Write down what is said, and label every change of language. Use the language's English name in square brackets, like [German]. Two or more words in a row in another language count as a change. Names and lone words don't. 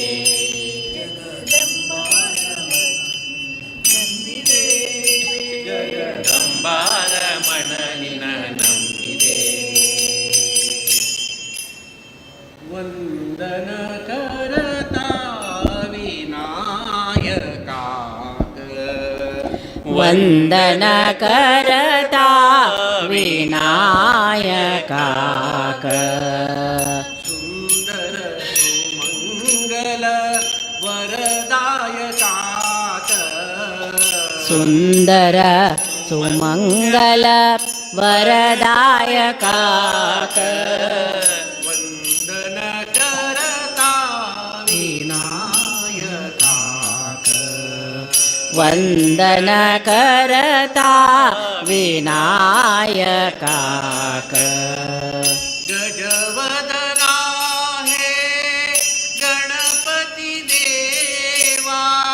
[Kannada] ಜಗದಂಬಾರಮಣ ನಿನ್ನ ನಂಬಿದೆ [Konkani] ವಂದನ ಕರತಾ ವಿನಾಯಕ वंदन करता विनायकाक सुंदर सुमंगल वरदायकाक सुंदर सुमंगल वरदायकाक वंदन करता विनायकाक वंदन करता विनायकाक गजवदना हे गणपती देवा